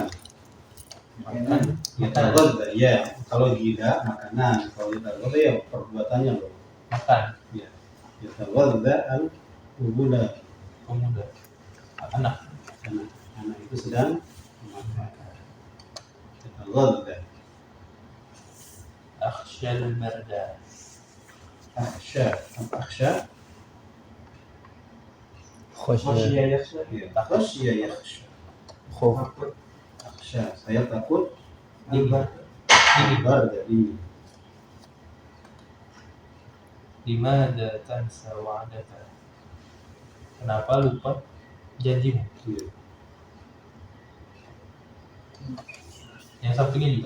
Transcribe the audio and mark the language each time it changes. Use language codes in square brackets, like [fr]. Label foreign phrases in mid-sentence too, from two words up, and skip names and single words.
[id] Makan. [ar] Yataghadda, ya. [id] Kalau ghidha makanan, kalau yataghadda ya perbuatannya loh. Makan. [ar] Ya. يتغدى الغلام. [id] Pemuda. Anak. Anak itu sedang makan. [ar] Yataghadda. أخشى البرد. Akhsha. Akhsha. Khosya. yakhsha. Ya. خشي يخشى. Khof. Akhsha. [id] Saya takut. Dingin. Barda dingin. [ar] لماذا تنسى وعدك. [id] Kenapa lupa janjimu? Ya. Yang sampingnya juga.